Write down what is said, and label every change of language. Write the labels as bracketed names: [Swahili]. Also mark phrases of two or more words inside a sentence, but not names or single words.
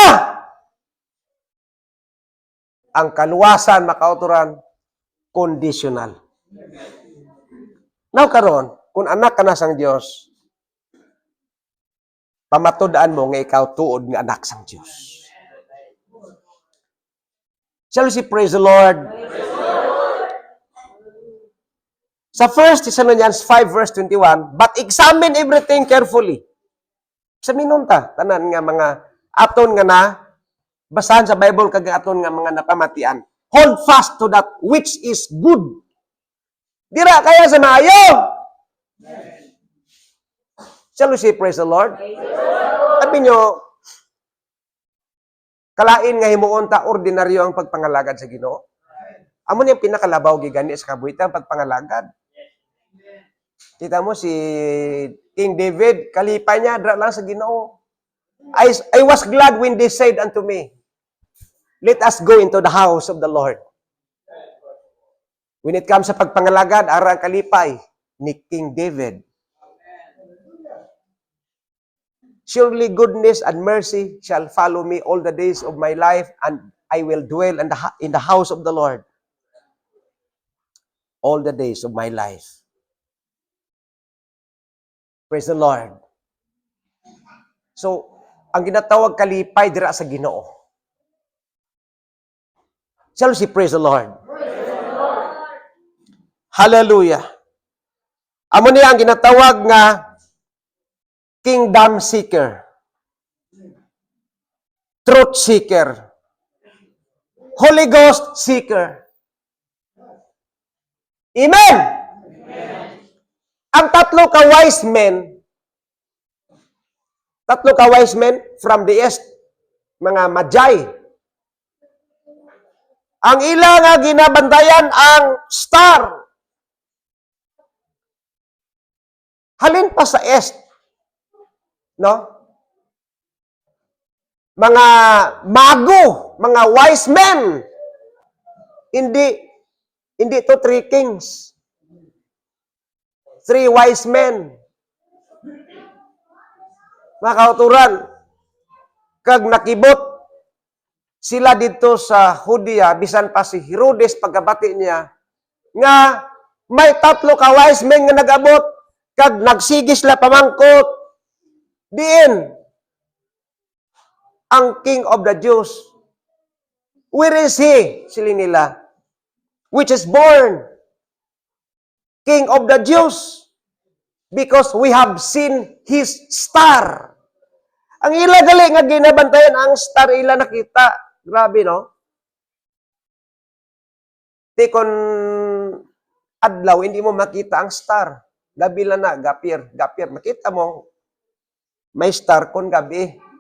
[Hiligaynon] Ang kaluwasan, makauturan, conditional. Now karon, kung anak ka na sang Diyos, pamatudaan mo nga ikaw tuod nga anak sang Diyos. [English] Shall we say, praise the Lord? Sa 1 Thessalonians 5 verse 21, but examine everything carefully. [Hiligaynon] Sa minunta, tanan nga mga aton nga na, basahan sa Bible kag aton nga mga napamatian. [English] Hold fast to that which is good. [Hiligaynon] Dira kaya sa maayo. [English] Shall we say praise the Lord? [Hiligaynon] Sabi nyo, kalain nga himuon ta ordinaryo ang pagpangalagad sa Ginoo. Amo ni pinakalabaw gigani sa kabuhitan pagpangalagad. Kita mo si King David, kalipay niya dra lang sa Ginoo. [English] I was glad when they said unto me, let us go into the house of the Lord. When it comes [Hiligaynon] sa pagpangalagad, ara ang kalipay ni King David. [English] Surely goodness and mercy shall follow me all the days of my life, and I will dwell in the house of the Lord all the days of my life. Praise the Lord. So, [Hiligaynon] ang ginatawag kalipay dira sa Ginoo. [English] Shall we say praise the Lord? [Hiligaynon] Hallelujah. Amo niya ang ginatawag nga [English] kingdom seeker, truth seeker, Holy Ghost seeker. Amen! [Hiligaynon] Ang tatlo ka [English] wise men from the east, [Hiligaynon] mga Magi, ang ila nga ginabantayan ang star. Halin pa sa east, no? Mga mago, mga [English] wise men. [Hiligaynon] Hindi to 3 kings. [English] 3 wise men. [Hiligaynon] Mga kauturan, kag nakibot sila dito sa Judea, bisan pa si Herodes pagkabati niya, nga may 3 ka [English] wise men [Hiligaynon] nga nag-abot, kag nagsigis la pamangkot, diin, ang [English] King of the Jews. Where is he? [Hiligaynon] Sili nila. [English] Which is born King of the Jews. Because we have seen his star. [Hiligaynon] Ang ila gali nga ginabantayan ang star ila nakita. Grabe, no? Di kon adlaw, hindi mo makita ang star. Gabi lang na, gapir. Makita mo, may star kon gabi.